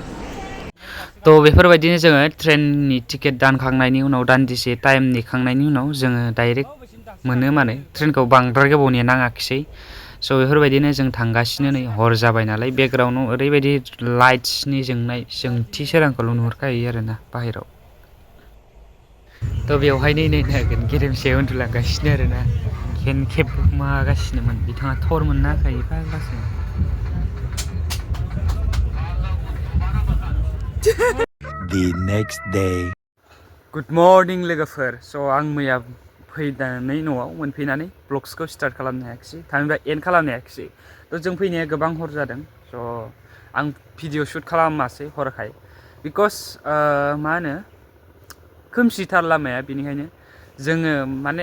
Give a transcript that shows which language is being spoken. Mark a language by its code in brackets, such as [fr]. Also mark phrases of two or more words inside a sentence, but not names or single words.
[brx] थ' बेफोरबायदिनो जोङो ट्रेननि टिकेट दानखांनायनि उनाव दान्दिसे टाइम नेखांनायनि उनाव जोङो डाइरेक्ट मोनो माने ट्रेनखौ बांद्राय गोबाव नेनाङाखिसै स' बेफोरबायदिनो जों थांगासिनो नै हर जाबाय नालाय बेकग्राउन्डआव ओरैबायदि लाइट्सनि जोंथि सोरांखौल' नुहुरखायो आरोना बाहेराव थ' बेवहायनो नायनो हागोन गेरेमसाया उन्दुलांगासिनो आरोना खेब मागासिनोमोन बिथाङा थर मोननो हाखायो फाग्लासो [en] The next day. good morning [brx] लोगोफोर स' आं मैया फैनानै न'आव मोनफैनानै ब्लग्सखौ स्टार्ट खालामनो हायाखिसै थामहिनबा एन्ड खालामनो हायाखिसै थ' जों फैनाया गोबां हर जादों स' आं भिडिअ शुट खालामासै हरखाय बिकज मा होनो खोमसिथार लामाया बेनिखायनो जोङो माने